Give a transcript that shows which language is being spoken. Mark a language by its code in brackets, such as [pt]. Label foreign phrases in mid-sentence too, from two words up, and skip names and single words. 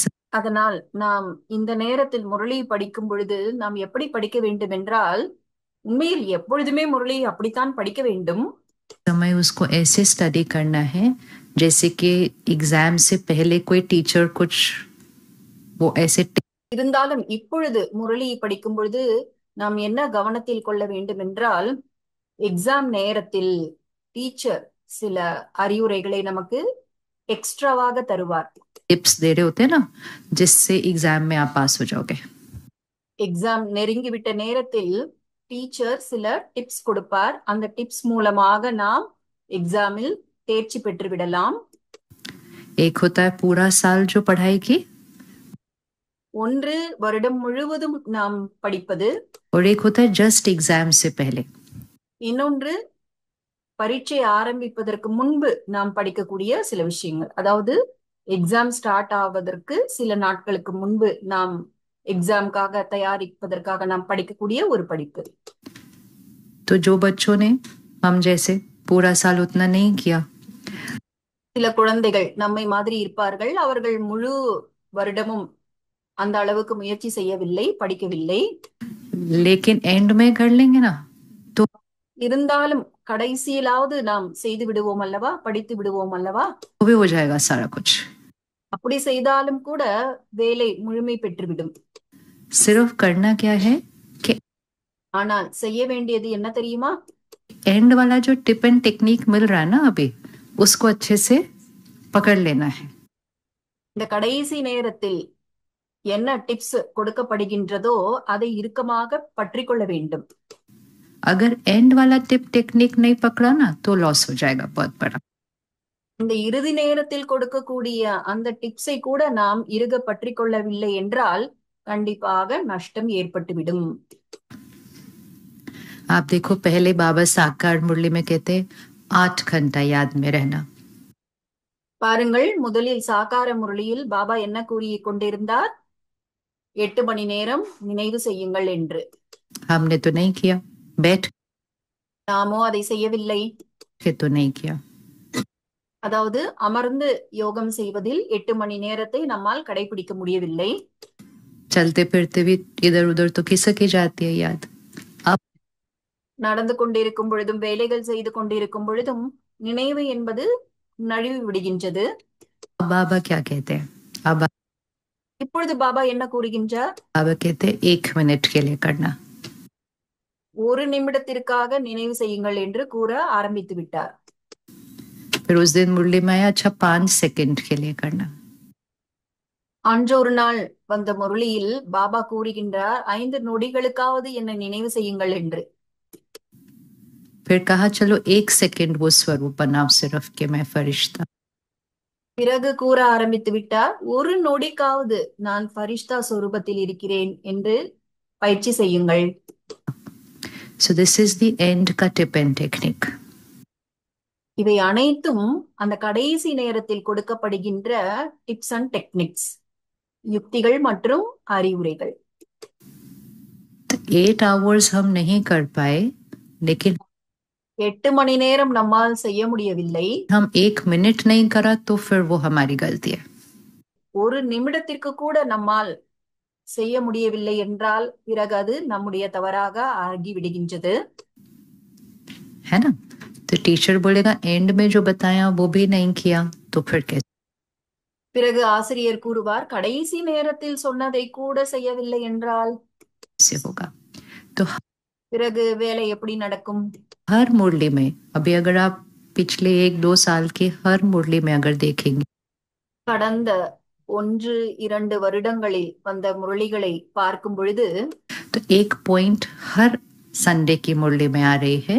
[ta] அதனால் நாம் இந்த நேரத்தில் முரளி படிக்கும் பொழுது நாம் எப்படி படிக்க வேண்டும் என்றால், உண்மையில் எப்பொழுதுமே முரளி அப்படித்தான் படிக்க வேண்டும். [hi] समय उसको ऐसे स्टडी करना है जैसे कि एग्जाम से पहले कोई टीचर कुछ वो ऐसे [ta] இருந்தாலும் இப்பொழுது முரளி படிக்கும் பொழுது நாம் என்ன கவனத்தில் கொள்ள வேண்டும் என்றால், எக்ஸாம் நேரத்தில் டீச்சர் சில அறிவுரைகளை நமக்கு எக்ஸ்ட்ராவாக தருவார். [hi] टिप्स दे रहे होते हैं ना, जिससे एग्जाम में आप पास हो जाओगे। [ta] எக்ஸாம் நெருங்கிவிட்ட நேரத்தில் டீச்சர் சில டிப்ஸ் கொடுப்பார், அந்த டிப்ஸ் மூலமாக நாம் எக்ஸாமில் தேர்ச்சி பெற்று விடலாம். [hi] एक होता है पूरा साल जो पढ़ाई की, [ta] ஒன்று வருடம் முழுவதும் நாம் படிப்பது, [hi] और एक होता है [en] just exam [hi] से पहले। [ta] இன்னொன்று பரீட்சை ஆரம்பிப்பதற்கு முன்பு நாம் படிக்கக்கூடிய சில விஷயங்கள், அதாவது [en] exam start [ta] ஆவதற்கு சில நாட்களுக்கு முன்பு நாம் எக்ஸாம்காக தயாரிப்பதற்காக நாம் படிக்கக்கூடிய ஒரு படிப்பு. [hi] तो जो बच्चों ने हम जैसे पूरा साल उतना नहीं किया, [ta] சில குழந்தைகள் நம்மை மாதிரி இருப்பார்கள், அவர்கள் முழு வருடமும் அந்த அளவுக்கு முயற்சி செய்யவில்லை, படிக்கவில்லை. [hi] लेकिन एंड में कर लेंगे ना तो [ta] இருந்தாலும் கடைசியிலாவது நாம் செய்து விடுவோம் அல்லவா, படித்து விடுவோம் அல்லவா. [hi] भी हो जाएगा सारा कुछ। [ta] அப்படி செய்தாலும் கூட வேலை முழுமை பெற்றுவிடும். [hi] सिर्फ करना क्या है कि [ta] ஆனால் செய்ய வேண்டியது என்ன தெரியுமா? [hi] एंड वाला जो [en] tip and technique [hi] मिल रहा है ना अभी, उसको अच्छे से पकड़ लेना है। [ta] இந்த கடைசி நேரத்தில் என்ன டிப்ஸ் கொடுக்கப்படுகின்றதோ அதை இறுக்கமாக பற்றி கொள்ள வேண்டும். [hi] अगर एंड वाला [en] tip technique [hi] नहीं पकड़ा ना तो लॉस हो जाएगा बहुत बड़ा. [ta] இந்த இறுதி நேரத்தில் கொடுக்கக்கூடிய அந்த டிப்ஸை கூட நாம் இறுக பற்றி கொள்ளவில்லை என்றால் கண்டிப்பாக நஷ்டம் ஏற்பட்டுவிடும். [hi] आप देखो पहले बाबा साकार मुरली में कहते 8 घंटा याद में रहना. [ta] பாருங்கள், முதலில் சாக்கார முரளியில் பாபா என்ன கூறி கொண்டிருந்தார்? 8 மணி நேரம் நினைவு செய்யுங்கள் என்று. [hi] हमने तो नहीं किया. बैठ [ta] நாமோ அதை செய்யவில்லை. [hi] के तो नहीं किया. [ta] அதாவது அமர்ந்து யோகம் செய்வதில் 8 மணி நேரத்தை நம்மால் கடைபிடிக்க முடியவில்லை. [hi] चलते फिरते भी इधर उधर तो खिसक ही जाती है याद. अब [ta] நடந்து கொண்டிருக்கும் பொழுதும் வேலைகள் செய்து கொண்டிருக்கும் பொழுதும் நினைவு என்பது நழுவி விடுகின்றது. [hi] बाबा क्या कहते हैं? अब [ta] இப்பொழுது பாபா என்ன கூறுகின்றார்? [hi] बाबा कहते हैं 1 मिनट के लिए करना. [ta] 1 நிமிடத்திற்காக நினைவு செய்யுங்கள் என்று கூற ஆரம்பித்து விட்டார். [hi] फिर उस दिन मुरली में आया अच्छा 5 सेकंड के लिए करना. [ta] அன்று ஒரு நாள் வந்த முரளியில் பாபா கூறுகின்றார் 5 நொடிகளுக்காவது என்னை நினைவு செய்யுங்கள் என்று. [hi] फिर कहा चलो 1 सेकंड वो स्वरूप बनाओ सिर्फ कि मैं फरिश्ता. [ta] பிறகு கூற ஆரம்பித்து விட்டார் 1 நொடிக்காவது நான் ஃபரிஷ்தா சொரூபத்தில் இருக்கிறேன் என்று பயிற்சி செய்யுங்கள். [en] So this is the end ka tip and technique. [ta] இவை அனைத்தும் அந்த கடைசி நேரத்தில் கொடுக்கப்படுகின்ற [en] tips and techniques, [ta] யுக்திகள் மற்றும் அறிவுரைகள். [hi] 8 hours हम नहीं कर पाए लेकिन [ta] 8 மணி நேரம் நம்மால் செய்ய முடியவில்லை. [hi] हम 1 मिनट नहीं करा तो फिर वो हमारी गलती है. [ta] 1 நிமிடத்திற்கு கூட நம்மால் செய்ய முடியவில்லை என்றால் பிறகு அது நம்முடைய தவறாக ஆகி விடுகின்றது. [hi] है ना? तो टीचर बोलेगा एंड में जो बताया वो भी नहीं किया तो फिर कैसे? [ta] பிறகு ஆசிரியர் கூறுவார் கடைசி நேரத்தில் சொன்னதை கூட செய்யவில்லை என்றால் [hi] होगा. तो [ta] பிறகு வேலை எப்படி நடக்கும்? [hi] हर मुरली में अभी अगर आप पिछले 1-2 साल की हर मुरली में अगर देखेंगे [ta] கடந்த 1-2 வருடங்களில் வந்த முரளிகளை பார்க்கும் பொழுது [hi] तो एक पॉइंट हर संडे की मुरली में आ रही है.